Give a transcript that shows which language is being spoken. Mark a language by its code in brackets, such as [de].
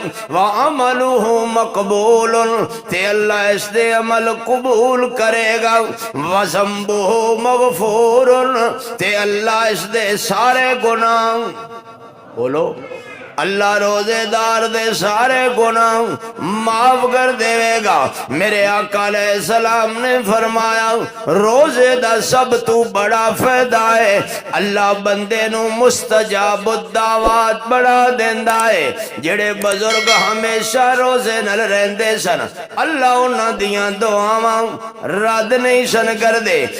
[ar] وَعَمَلُهُ مَقْبُولٌ. [pa] تے اللہ اس دے عمل قبول کرے گا. [ar] وَذَنبُهُ مَغْفُورٌ. [pa] تے اللہ اس دے سارے گناہ بولو اللہ روزے دار دے سارے گناہ معاف کر دے گا. میرے آقا علیہ السلام نے فرمایا روزے دا سب تو بڑا فائدہ ہے اللہ بندے نو مستجاب الدعوات بڑا دیندا ہے. جڑے بزرگ ہمیشہ روزے نال رہندے سن اللہ انہاں دیاں دعاواں رد نہیں سن کر دے.